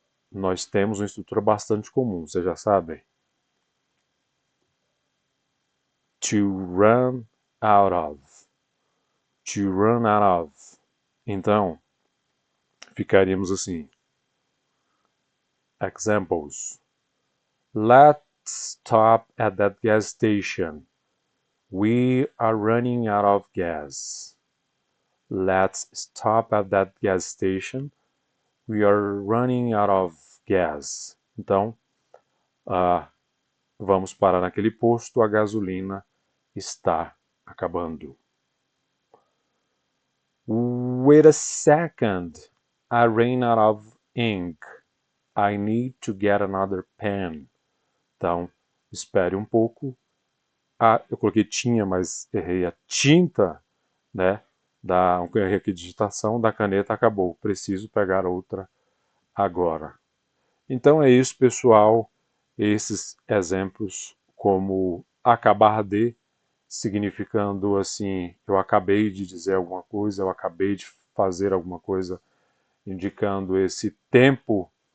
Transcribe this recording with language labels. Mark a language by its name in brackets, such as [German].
[Portuguese] Nós temos uma estrutura bastante comum, vocês já sabem. [English] To run out of. To run out of. [Portuguese] Então, ficaríamos assim. [English] Examples. Let's stop at that gas station. We are running out of gas. Let's stop at that gas station. We are running out of gas. [Portuguese] Então, vamos parar naquele posto, a gasolina está acabando. [English] Wait a second. I ran out of ink. I need to get another pen. [Portuguese] Então, espere um pouco. Eu coloquei tinha, mas errei a tinta, né? Errei aqui a digitação da caneta acabou. Preciso pegar outra agora. Então é isso, pessoal. Esses exemplos como acabar de, significando assim, eu acabei de dizer alguma coisa, eu acabei de fazer alguma coisa, indicando esse tempo,